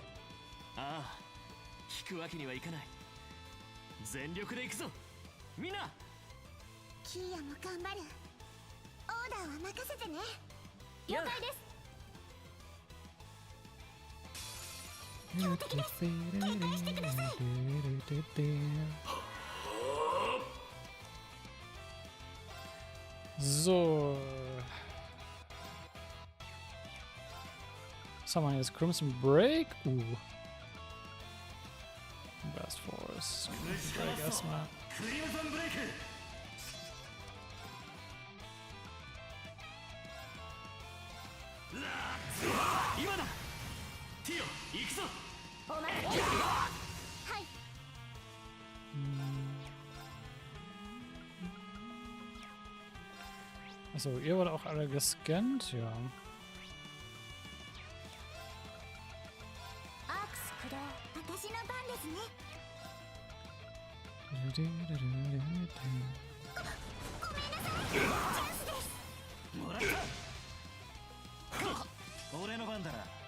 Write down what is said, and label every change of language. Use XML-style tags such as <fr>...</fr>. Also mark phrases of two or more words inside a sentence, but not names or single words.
<ja>ああ、引くわけにはいかない。全力で行くぞみんな。キーヤも頑張る。オーダーは任せてね。了解です。標的です。警戒してください。</ja> <de>So.</de> <en>Someone has Crimson Break. Ooh. Best Force.</en> <de>Crimson Break erstmal.</de> <ja>クリムゾンブレイク。今だティオ、行くぞ。お待ちください。はい。</ja> <de>Achso, ihr wurde auch alle gescannt? Ja.</de> <ja>アークス駆動、私の番ですね。ごめんなさい。チャンスです。もらった。俺の番だな。</ja>